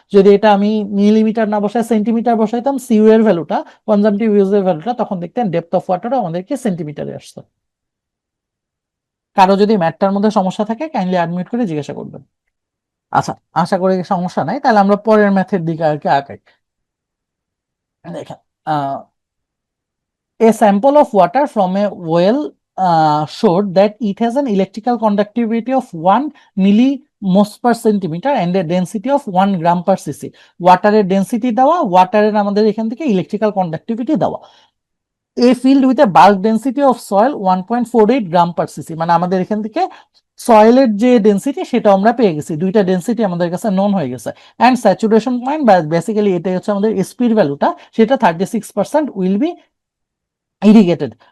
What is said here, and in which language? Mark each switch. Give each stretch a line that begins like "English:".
Bangla: যদি এটা আমি মিলিমিটার না বসায় সেন্টিমিটার বসাইতাম সিইউ এর ভ্যালুটা, কনজাম্পটিভ ইউজের ভ্যালুটা, তখন দেখতেন ডেপথ অফ ওয়াটারও আমাদেরকে সেন্টিমিটারে আসতো। কারো যদি ম্যাথটার মধ্যে সমস্যা থাকে কাইন্ডলি আনমিউট করে জিজ্ঞাসা করবেন। আচ্ছা, আশা করি সমস্যা নাই, তাহলে আমরা পরের ম্যাথের দিকে আর কি আগাই।
English: দেখেন, a sample of water from a well showed that it has an electrical conductivity of 1 millimos per centimeter and a density of 1 gram per cc.
Bangla: ওয়াটারের density দেওয়া, ওয়াটারের আমাদের এখান থেকে ইলেকট্রিক্যাল কন্ডাক্টিভিটি দেওয়া।
English: a field with a bulk density of soil 1.48 gram per cc,
Bangla: মানে আমাদের এখান থেকে সয়েলের যে ডেন্সিটি সেটা আমরা পেয়ে গেছি, দুইটা ডেন্সিটি আমাদের কাছে নোন হয়ে গেছে। অ্যান্ড স্যাচুরেশন পয়েন্ট বা বেসিক্যালি এটাই হচ্ছে আমাদের এসপির ভ্যালুটা, সেটা 36%
English: Will be irrigated.